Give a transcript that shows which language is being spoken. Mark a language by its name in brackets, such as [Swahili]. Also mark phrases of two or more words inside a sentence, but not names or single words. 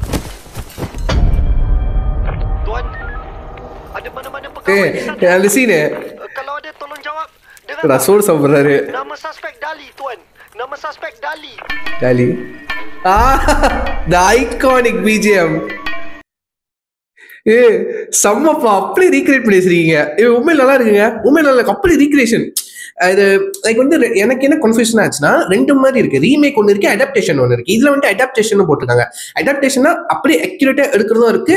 [Malay] Tuan, ada mana-mana pegawai di sana? Yang di sini. Kalau ada tolong jawab dengan Rasul sebenarnya. nama suspek Dali, tuan. Nama suspek Dali. Dali. [English] The iconic BGM. [Tamil] செம்மப்பா, அப்படி ரீக்ரியேட் பண்ணிருக்கீங்க. உண்மையில நல்லா இருக்குங்க, உண்மையில நல்லா அப்படி ரீக்ரியேஷன். இது லைக் வந்து எனக்கு என்ன கன்ஃபியூஷன் ஆச்சுன்னா, ரெண்டு மாதிரி இருக்கு. ரீமேக் ஒன்று இருக்கு, அடாப்டேஷன் ஒன்று இருக்கு. இதுல வந்து அடாப்டேஷன் போட்டிருக்காங்க. அடாப்டேஷனா அப்படியே அக்யூரேட்டா எடுக்கிறதும் இருக்கு.